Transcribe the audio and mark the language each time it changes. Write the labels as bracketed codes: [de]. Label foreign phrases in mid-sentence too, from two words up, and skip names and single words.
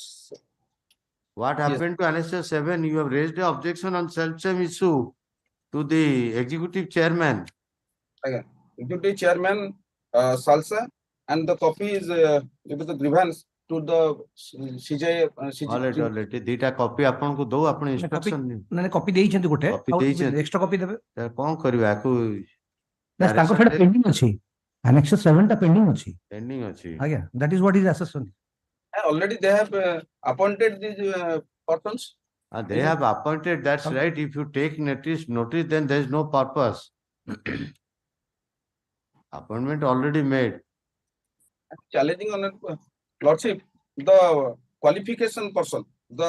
[en] What happened to annexure 7? You have raised the objection on self-same issue to the executive chairman. Again, executive chairman Salsa, and the copy is with the grievance to the CJ. All right. [or] Dita copy ଆପଣଙ୍କୁ ଦଉ ଆପଣ instruction ନିଅ। ମାନେ କପି ଦେଇଛନ୍ତି ଗୋଟେ Copy ଦେଇଛନ୍ତି। [en] extra copy [or] ଦେବେ ତାର କ'ଣ କରିବା ଆକୁ ନା ତାଙ୍କ ଠାରେ ପେଣ୍ଡିଂ ଅଛି annexure 7 ଟା ପେଣ୍ଡିଂ ଅଛି pending ଅଛି। [en] ଆଜ୍ଞା that is what is assessment. Already they have appointed these persons. They have appointed, that's right. If you take notice, then there is no purpose. Appointment already made. Challenging on lordship, the qualification person, the